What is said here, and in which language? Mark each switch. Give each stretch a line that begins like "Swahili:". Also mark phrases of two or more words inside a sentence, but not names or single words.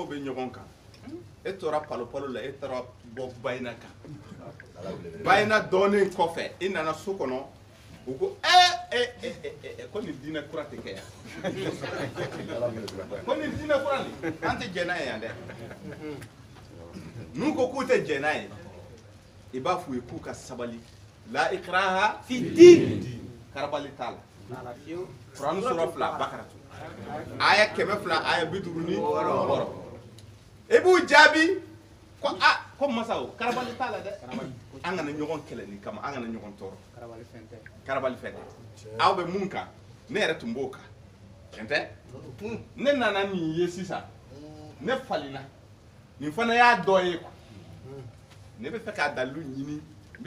Bambara: bɛ ɲɔgɔn kan e tora palopalo la e taara bɔ bayina kan bayina dɔɔnin kɔfɛ i nana so kɔnɔ u ko ko nin diinɛ kura tɛ kɛ yan ko nin diinɛ kura nin an tɛ jɛn n'a ye yan dɛ n'u ko k'u tɛ jɛn n'a ye i b'a f'u ye k'u ka sabali la
Arabic: إكراه في دين
Bambara: karabali t'a la Quran sura 2 Bakara aya 200 aya 56 e b'u jaabi ko ko masaw karabali t'a la dɛ an kana ɲɔgɔn kɛlɛ ni kama an kana ɲɔgɔn tɔɔrɔ karabali fɛn tɛ aw bɛ mun kan ne yɛrɛ tun b'o kan tiɲɛ tɛ ne nana nin ye sisan ne falenna nin fana y'a dɔ ye quoi ne bɛ fɛ k'a dalilu ɲini n bɛ